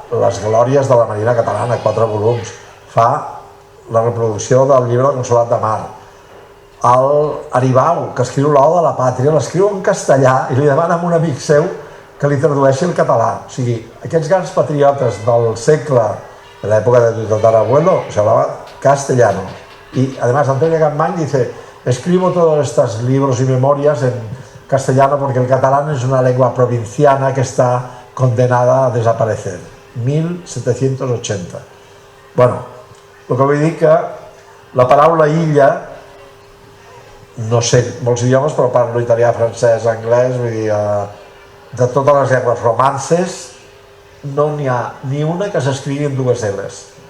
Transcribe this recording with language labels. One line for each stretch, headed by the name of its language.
Catalan: les glòries de la Marina Catalana, 4 volums. Fa la reproducció del llibre del Consolat de Mar. El Aribau, que escriu l'Ode de la Pàtria, l'escriu en castellà i li demana a un amic seu que li tradueixi el català. O sigui, aquests grans patriotes del segle, de l'època de
Spanish: tu tatarabuelo, se hablaba castellano. Y además Antonio Capmany dice: escribo todos estos libros y memorias en castellano porque el catalán es una lengua provinciana que está condenada a desaparecer. 1780.
Catalan: Bueno, el que vull dir que la paraula illa, no sé molts idiomes, però parlo italià, francès, anglès, vull dir, de totes les llengües romances no n'hi ha ni una que s'escrigui en 2 L's.